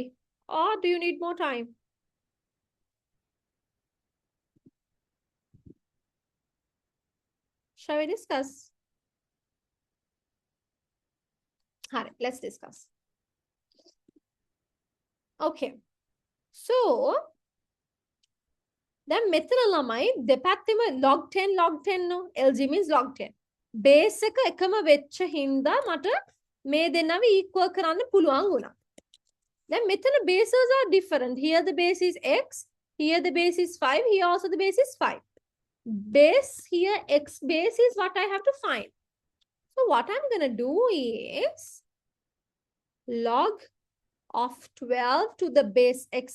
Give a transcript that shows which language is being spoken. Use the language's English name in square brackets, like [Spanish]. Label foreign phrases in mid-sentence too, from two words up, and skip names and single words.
[English] Or do you need more time? Shall we discuss? All right, let's discuss. Okay. So, then [Sinhala] මෙතන ළමයි දෙපැත්තෙම [English] log 10 no. LG means log 10. [Sinhala] Base එක එකම වෙච්ච හින්දා මට මේ දෙන්නව equal කරන්න පුළුවන් වුණා. [English] Then මෙතන bases are different. Here the base is x. Here the base is 5. Here also the base is 5. Base here, x base is what I have to find. So what I'm going to do is log of 12 to the base x.